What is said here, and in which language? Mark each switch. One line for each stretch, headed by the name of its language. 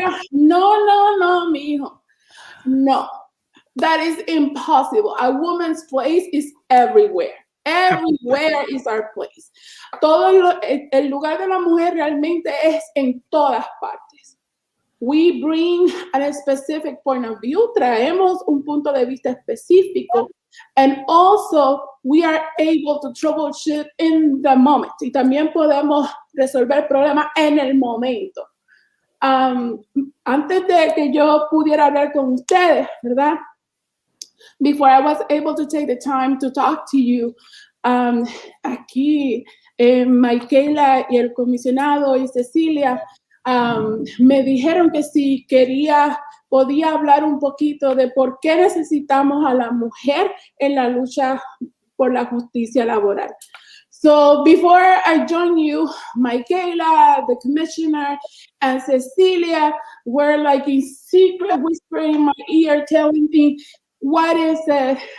English: No, mijo. No. That is impossible. A woman's place is everywhere. Everywhere is our place.
Spanish: El lugar de la mujer realmente es en todas partes.
English: We bring a specific point of view.
Spanish: Traemos un punto de vista específico.
English: And also, we are able to troubleshoot in the moment.
Spanish: Y también podemos resolver problemas en el momento. Antes de que yo pudiera hablar con ustedes, ¿verdad?
English: Before I was able to take the time to talk to you,
Spanish: aquí Michaela y el comisionado y Cecilia me dijeron que si podía hablar un poquito de por qué necesitamos a la mujer en la lucha por la justicia laboral.
English: So before I join you, Michaela, the commissioner, and Cecilia were like in secret whispering in my ear telling me, what is it?